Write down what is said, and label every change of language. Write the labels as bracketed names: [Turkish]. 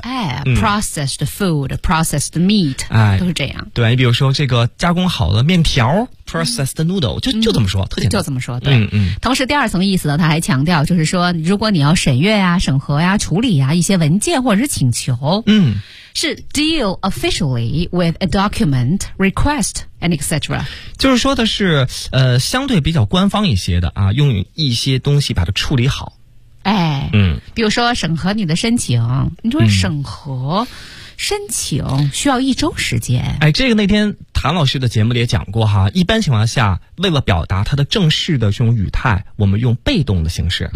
[English] 哎，嗯，processed food， processed meat，哎， [Chinese] 都是这样。对，你比如说这个加工好的面条。 [English] Processed noodle， [Chinese] 嗯，就这么说，特简单，就这么说，对，嗯嗯。同时，第二层意思呢，他还强调，就是说，如果你要审阅呀、啊、审核呀、啊、处理呀、啊、一些文件或者是请求，嗯， [English] 是 deal officially with a document request and etc. [Chinese] 就是说的是，相对比较官方一些的啊，用一些东西把它处理好。哎，嗯，比如说审核你的申请，你说审核。嗯申请需要一周时间。哎，这个那天谭老师的节目里也讲过哈，一般情况下为了表达他的正式的这种语态，我们用被动的形式。